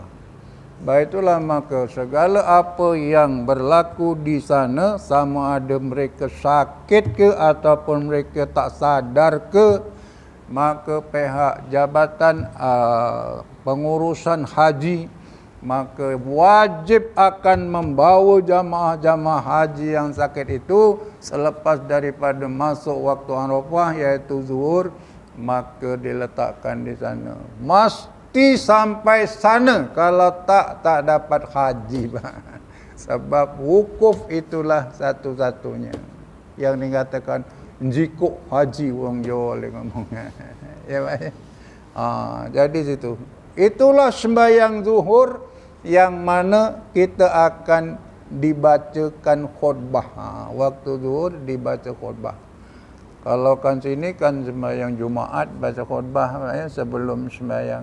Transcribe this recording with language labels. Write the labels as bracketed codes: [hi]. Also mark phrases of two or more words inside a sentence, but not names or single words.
[ms] Baiklah, maka segala apa yang berlaku di sana, sama ada mereka sakit ke ataupun mereka tak sadar ke, maka pihak jabatan pengurusan haji maka wajib akan membawa jamaah-jamaah haji yang sakit itu selepas daripada masuk waktu Arafah iaitu zuhur, maka diletakkan di sana. Mesti sampai sana, kalau tak dapat haji. Sebab wukuf itulah satu-satunya yang dikatakan jikuk haji [jv] wong Jawa le ngomong. [ms] Ya baik. Jadi situ. Itulah sembahyang zuhur yang mana kita akan dibacakan khutbah. Waktu zuhur dibaca khutbah. Kalau kan sini kan sembahyang Jumaat baca khutbah sebelum sembahyang.